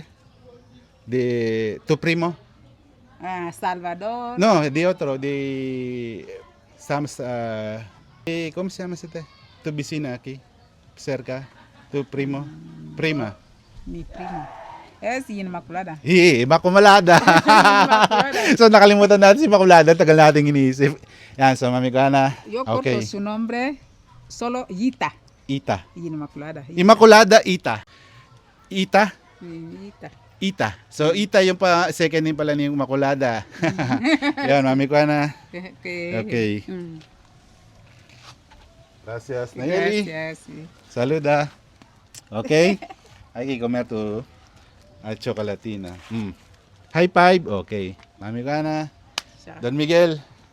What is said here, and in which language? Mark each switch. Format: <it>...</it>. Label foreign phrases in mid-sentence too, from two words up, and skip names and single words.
<es>De tu primo. Salvador. No, de otro, ¿cómo se llama este? Tu vecina aquí, cerca, tu prima. Mi prima. Es Inmaculada. Immaculada. Immaculada.</es> <tl>So nakalimutan natin si Immaculada, tagal natin iniisip. Yan, so Mami Juana.</tl> <es>Yo corto Okay. su nombre, solo Ita. Ita. Inmaculada. Immaculada Ita. Ita. Ita.</es> <tl>Ita. So Ita yung</tl> <en>second name</en> <tl>pala ni Immaculada. Yan, Mami Juana. Okay.</tl> <es>Gracias, Nayeli. Gracias. Sí. Saluda. Okay. Hay que comer tu chocolatina.</es> <en>High five. Okay. Mami Juana.</en> <tl>Siya. Don Miguel.</tl>